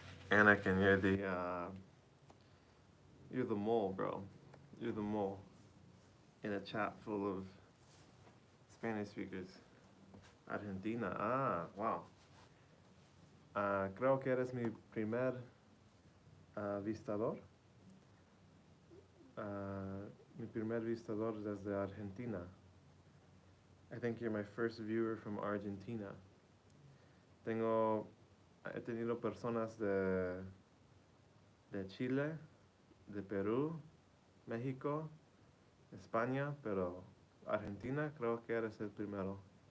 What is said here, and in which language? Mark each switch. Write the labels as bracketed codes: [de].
[en] Anakin, you're the mole, bro. You're the mole in a chat full of Spanish speakers. Argentina, wow. [es] Creo que eres mi primer vistador. Mi primer vistador desde Argentina. [en] I think you're my first viewer from Argentina. [es] He tenido personas de Chile, de Perú, México, España, pero Argentina creo que eres el primero.